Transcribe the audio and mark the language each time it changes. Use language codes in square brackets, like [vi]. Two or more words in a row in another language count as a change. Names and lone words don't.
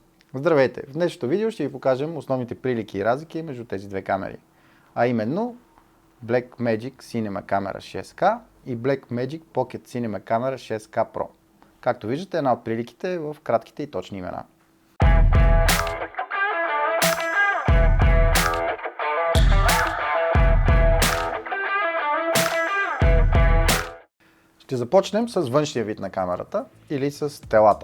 [bg] Здравейте! В днешното видео ще ви покажем основните прилики и разлики между тези две камери. А именно Blackmagic Cinema Camera 6K и Blackmagic Pocket Cinema Camera 6K Pro. Както виждате, една от приликите е в кратките и точни имена. Ще започнем с външния вид на камерата или с телата.